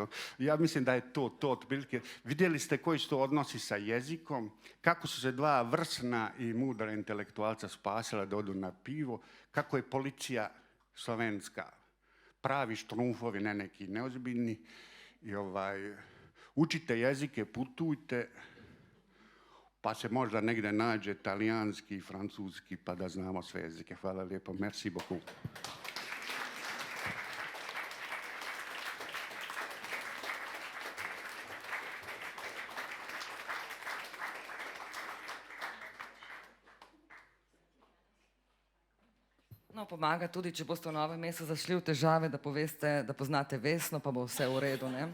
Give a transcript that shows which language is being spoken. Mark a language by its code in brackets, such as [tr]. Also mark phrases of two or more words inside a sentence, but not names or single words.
[bs] Ja mislim da je to otprilike. Vidjeli ste koji su to odnosi sa jezikom, kako su se dva vrsna i mudra intelektualca spasila da odu na pivo, kako je policija slovenska pravi štrumfovi, ne neki neozbiljni. I učite jezike, putujte, pa se možda negdje nađe talijanski, francuski, pa da znamo sve jezike. Hvala lijepo. [fr] Merci beaucoup. [sl] No, pomaga tudi, če boste v Novem mestu zašli v težave, da poveste, da poznate Vesno, pa bo vse v redu, ne?